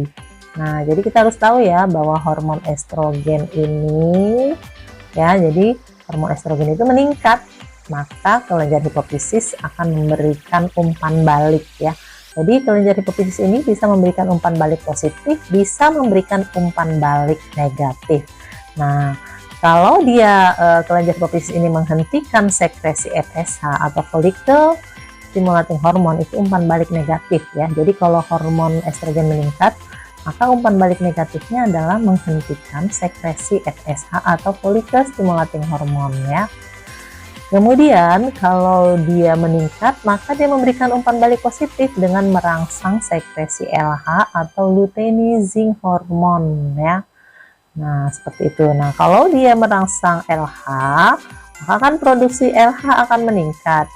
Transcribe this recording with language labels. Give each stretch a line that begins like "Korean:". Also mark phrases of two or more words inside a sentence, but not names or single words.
Indonesian: Nah, jadi kita harus tahu ya bahwa hormon estrogen ini ya, jadi hormon estrogen itu meningkat, maka kelenjar hipofisis akan memberikan umpan balik ya. Jadi kelenjar hipofisis ini bisa memberikan umpan balik positif, bisa memberikan umpan balik negatif. Nah, kalau dia kelenjar hipofisis ini menghentikan sekresi FSH atau
English: follicle stimulating hormone,
Indonesian: itu umpan balik negatif ya. Jadi kalau hormon estrogen meningkat, maka umpan balik negatifnya adalah menghentikan sekresi FSH atau
English: follicle stimulating hormone
Indonesian: ya. Kemudian kalau dia meningkat, maka dia memberikan umpan balik positif dengan merangsang sekresi LH atau
English: luteinizing hormone
Indonesian: ya. Nah, seperti itu. Nah, kalau dia merangsang LH, maka kan produksi LH akan meningkat.